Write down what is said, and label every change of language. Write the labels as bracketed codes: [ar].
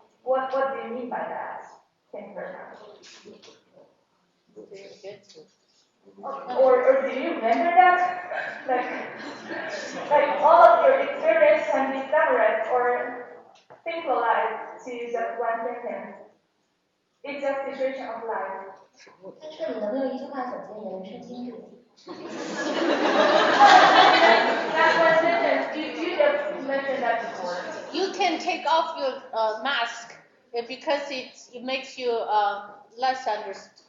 [en] What do you mean by that? Thank you very much. Or do you remember that? Like all of your experience can be summarized or simplified to just one sentence. It's a situation of life. [zh] 但是你能不能用一句话总结你的人生经历？ [en] That's one sentence. You just mentioned that before. You can take off your mask because it makes you less understood.